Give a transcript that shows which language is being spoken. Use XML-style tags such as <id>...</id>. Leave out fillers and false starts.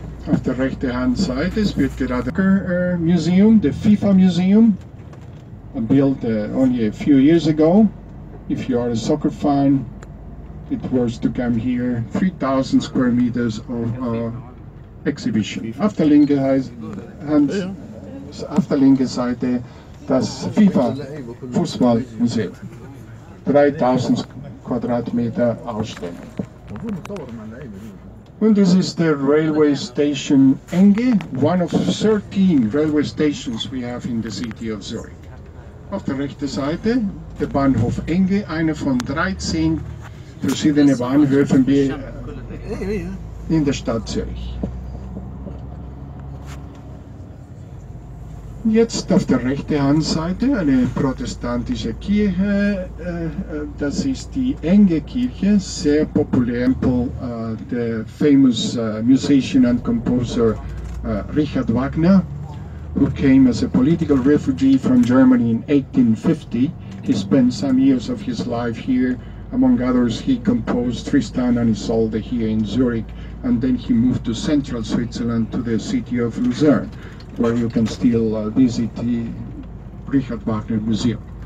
<de>Auf der rechten Hand Seite wird gerade</de> <en>Museum, the FIFA Museum, built only a few years ago. If you are a soccer fan, it was to come here. 3,000 square meters of exhibition.</en> <de>Auf der linken Seite das FIFA Fußballmuseum. 3,000 Quadratmeter Ausstellung.</de> <en>And this is the railway station Enge, one of 13 railway stations we have in the city of Zurich.</en> <de>Auf der rechten Seite der Bahnhof Enge, einer von 13 verschiedenen Bahnhöfen in der Stadt Zürich. Jetzt auf der rechten Handseite eine protestantische Kirche, das ist die Enge Kirche, sehr populär.</de> <en>Der famous musician and composer Richard Wagner, who came as a political refugee from Germany in 1850. He spent some years of his life here. Among others, he composed Tristan and Isolde here in Zurich, and then he moved to central Switzerland to the city of Lucerne, where you can still visit the Richard Wagner Museum.</en>